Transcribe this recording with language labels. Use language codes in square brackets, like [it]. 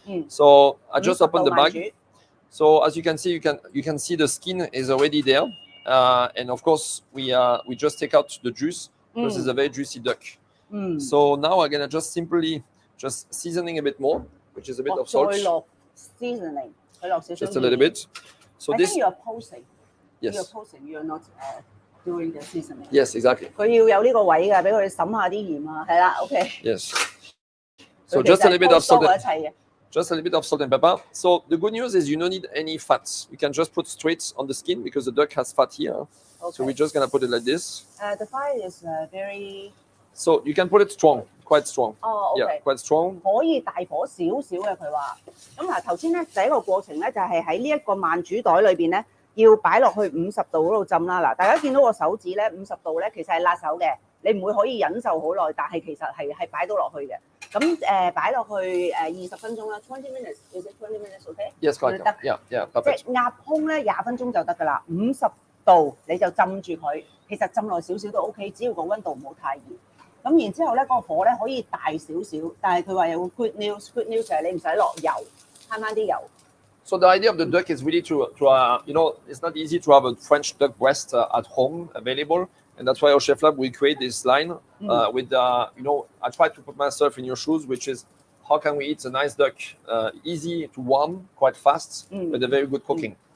[en] So I just opened the bag. So as you can see, you can see the skin is already there, and of course we just take out the juice because it's a very juicy duck. So now I'm gonna just simply seasoning a bit more, which is a bit of salt. Seasoning. Just a little bit. So I think you are posing. Yes. You're posing. You're not doing the seasoning. Yes, exactly. [yue] 佢要有呢個位㗎，俾佢哋審下啲鹽啊，係啦 ，OK. [en] Yes. So just a little bit of salt. Just a little bit of salt and pepper. So the good news is you don't need any fat. You can just put straight on the skin because the duck has fat here. Okay. So we're just gonna put it like this. The fire is very. So you can put it strong, quite strong. Oh, okay. Yeah, quite strong. [yue] 可以大火少少嘅佢話。咁嗱頭先咧第一個過程咧就係喺呢一個慢煮袋裏邊咧要擺落去50度嗰度浸啦。嗱，大家見到個手指咧50度咧其實係辣手嘅，你唔會可以忍受好耐，但係其實係擺到落去嘅。咁擺落去20分鐘啦， [en] 20 minutes is it 20 minutes okay? [yue] Yes, correct. Yeah, perfect. 即係鴨胸咧20分鐘就得㗎啦，50度你就浸住佢，其實浸耐少少都 OK， 只要個溫度唔好太熱。咁然之後咧，個火咧可以大少少，但係佢話有個 [en] good news [yue] 就係你唔使落油，慳翻啲油。 [en] So the idea of the duck is really to it's not easy to have a French duck breast at home available, and that's why our Chef Lab we create this line with I try to put myself in your shoes, which is how can we eat a nice duck, easy to warm, quite fast, with a very good cooking.